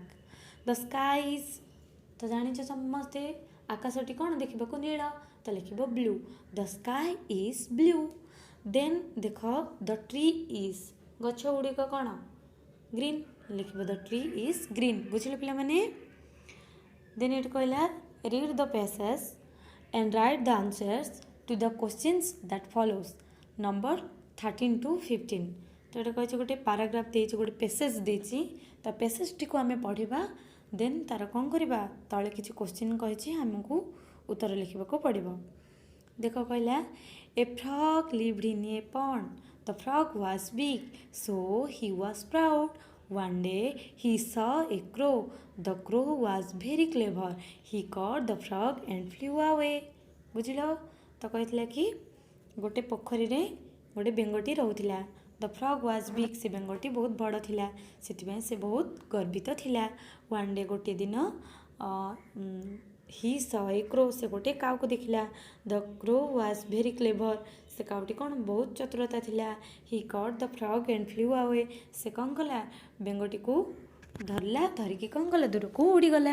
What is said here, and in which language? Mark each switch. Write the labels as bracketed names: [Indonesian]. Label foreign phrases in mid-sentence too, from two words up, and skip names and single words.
[English] The sky is [Odia] ତ ଜାଣିଛ ସମସ୍ତେ ଆକାଶଟି କ'ଣ ଦେଖିବାକୁ ନୀଳ ତ ଲେଖିବ ବ୍ଲୁ [English] the sky is blue. [Odia] ଦେନ୍ ଦେଖ [English] The tree is [Odia] ଗଛ ଗୁଡ଼ିକ କ'ଣ ଗ୍ରୀନ୍ ଲେଖିବ [English] the tree is green [Odia] ବୁଝିଲେ ପିଲାମାନେ। ଦେନ୍ ଏଠି କହିଲା [English] Read the passage and write the answers to the questions that follows number 13 to 15 [Odia] ତ ଏଇଟା କହିଛି ଗୋଟେ ପାରାଗ୍ରାଫ ଦେଇଛି ଗୋଟେ ପେସେଜ ଦେଇଛି ତ ପେସେଜଟିକୁ ଆମେ ପଢ଼ିବା ଦେନ୍ ତାର କ'ଣ କରିବା ତଳେ କିଛି କ୍ୱେଶ୍ଚିନ୍ କହିଛି ଆମକୁ ଉତ୍ତର ଲେଖିବାକୁ ପଡ଼ିବ। ଦେଖ କହିଲା [English] ଏ frog lived in a pond the frog was big so he was proud one day he saw a crow the crow was very clever he caught the frog and flew away [Odia] ବୁଝିଲ ତ କହିଥିଲା କି ଗୋଟେ ପୋଖରୀରେ ଗୋଟେ ବେଙ୍ଗଟି ରହୁଥିଲା [English] The frog was big [Odia] ସେ ବେଙ୍ଗଟି ବହୁତ ବଡ଼ ଥିଲା ସେଥିପାଇଁ ସେ ବହୁତ ଗର୍ବିତ ଥିଲା। [English] One day [Odia] ଗୋଟିଏ ଦିନ [English] He saw a crow [Odia] ସେ ଗୋଟେ କାଉକୁ ଦେଖିଲା [English] The crow was very clever [Odia] ସେ କାଉଟି କ'ଣ ବହୁତ ଚତୁରତା ଥିଲା [English] He caught the frog and flew away [Odia] ସେ କ'ଣ କଲା ବେଙ୍ଗଟିକୁ ଧରିଲା ଧରିକି କ'ଣ କଲା ଦୂରକୁ ଉଡ଼ିଗଲା।